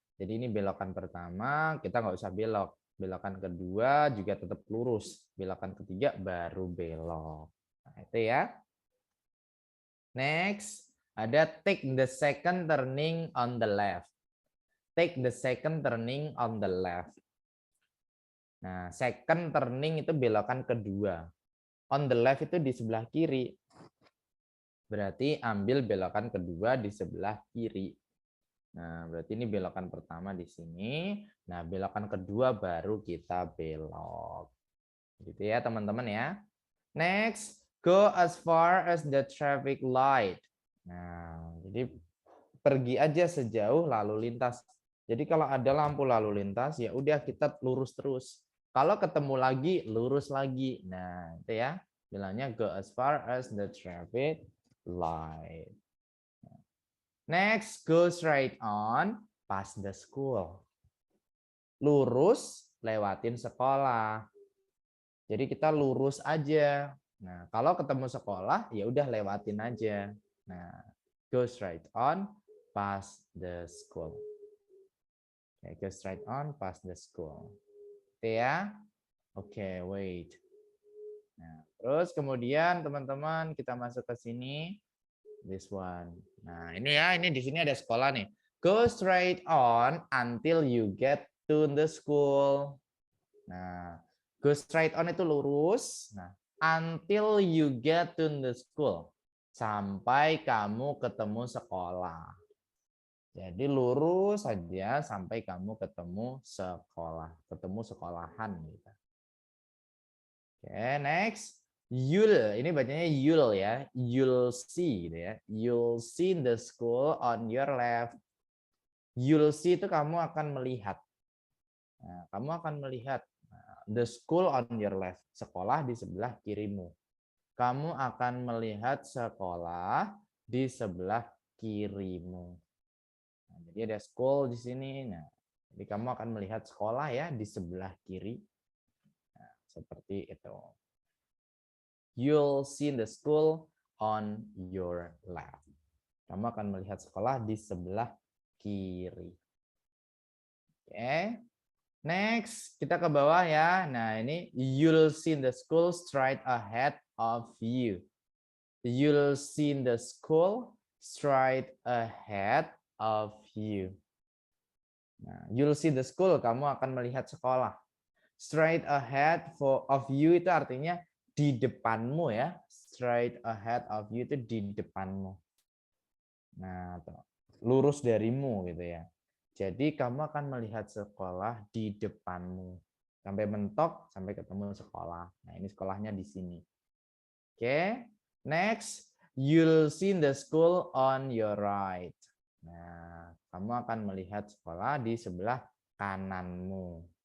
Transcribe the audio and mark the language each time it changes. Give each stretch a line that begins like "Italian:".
Indonesian: Jadi ini belokan pertama, kita nggak usah belok. Belokan kedua juga tetap lurus. Belokan ketiga baru belok. Nah, itu ya.
English: Next, ada take the second turning on the left. Take the second turning on the left.
Indonesian: Nah,
English: second turning
Indonesian: itu belokan kedua.
English: On the left
Indonesian: itu di sebelah kiri. Berarti ambil belokan kedua di sebelah kiri. Nah, berarti ini belokan pertama di sini. Nah, belokan kedua baru kita belok. Gitu ya, teman-teman ya.
English: Next, go as far as the traffic light.
Indonesian: Nah, jadi pergi aja sejauh lalu lintas. Jadi kalau ada lampu lalu lintas, ya udah kita lurus terus. Kalau ketemu lagi, lurus lagi. Nah, itu ya. Bilangnya
English: go as far as the traffic light. Next, go straight on past the school.
Indonesian: Lurus, lewatin sekolah. Jadi kita lurus aja. Nah, kalau ketemu sekolah, ya udah lewatin aja.
English: Nah, go straight on past the school. Okay, go straight on past the school.
Indonesian: Oke ya.
English: Oke, wait.
Indonesian: Nah, terus kemudian teman-teman kita masuk ke sini.
English: This one.
Indonesian: Nah, ini ya, ini di sini ada sekolah nih.
English: Go straight on until you get to the school. Nah, go straight on
Indonesian: itu lurus.
English: Nah, until you get to the school.
Indonesian: Sampai kamu ketemu sekolah. Jadi lurus saja sampai kamu ketemu sekolah, ketemu sekolahan gitu.
English: Oke, next. You'll,
Indonesian: ini bacanya
English: you'll ya. You'll see
Indonesian: gitu ya.
English: You'll see the school on your left. You'll see
Indonesian: itu kamu akan melihat. Nah, kamu akan melihat
English: the school on your left.
Indonesian: Sekolah di sebelah kirimu. Kamu akan melihat sekolah di sebelah kirimu. Nah, jadi ada school di sini. Nah, Jadi kamu akan melihat sekolah ya di sebelah kiri. Nah, seperti itu.
English: You'll see the school on your left.
Indonesian: Kamu akan melihat sekolah di sebelah kiri. Oke.
English: Next,
Indonesian: kita ke bawah ya. Nah, ini
English: you'll see the school straight ahead of you. You'll see the school straight ahead of you.
Indonesian: Nah,
English: you'll see the school,
Indonesian: kamu akan melihat sekolah.
English: Straight ahead of you
Indonesian: itu artinya di depanmu ya.
English: Straight ahead of you
Indonesian: itu di depanmu. Nah, lurus darimu gitu ya. Jadi kamu akan melihat sekolah di depanmu. Sampai mentok, sampai ketemu sekolah. Nah, ini sekolahnya di sini. Oke.
English: Next, you'll see the school on your right.
Indonesian: Nah, kamu akan melihat sekolah di sebelah kananmu.